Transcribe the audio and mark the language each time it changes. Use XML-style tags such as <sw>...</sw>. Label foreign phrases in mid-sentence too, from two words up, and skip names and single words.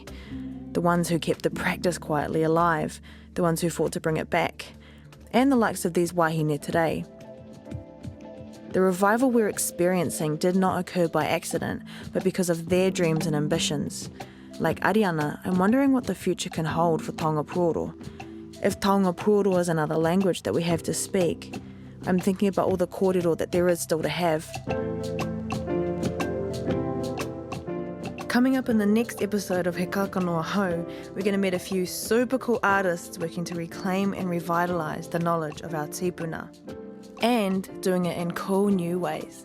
<en>The ones who kept the practice quietly alive, the ones who fought to bring it back, and the likes of these wāhine today. The revival we're experiencing did not occur by accident, but because of their dreams and ambitions. Like Ariana, I'm wondering what the future can hold for</en> <mi>taonga Puoro.</mi> <en>If</en> <mi>taonga Puoro</mi> <en>is another language that we have to speak, I'm thinking about all the kōrero that there is still to have. Coming up in the next episode of He Kākano Ahau, we're going to meet a few super cool artists working to reclaim and revitalise the knowledge of our tipuna, and doing it in cool new ways.</en>